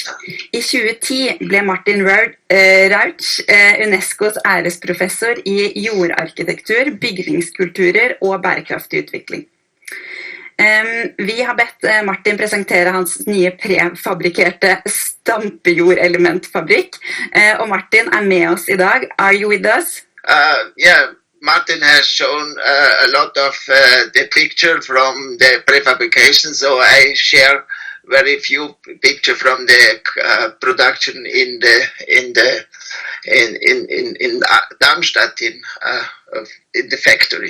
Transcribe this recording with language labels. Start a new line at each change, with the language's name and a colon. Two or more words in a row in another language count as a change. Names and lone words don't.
Norwegian: I 2010 ble Martin Rauch UNESCOs æresprofessor i jordarkitektur, bygningskulturer og bærekraftig utvikling. Vi har bedt Martin presentere hans nye prefabrikerte stampejordelementfabrikk, og Martin med oss I dag.
English: Are you with us? Yeah, Martin has shown a lot of the picture from the prefabrication, so I share very few picture from the production in Darmstadt in the factory.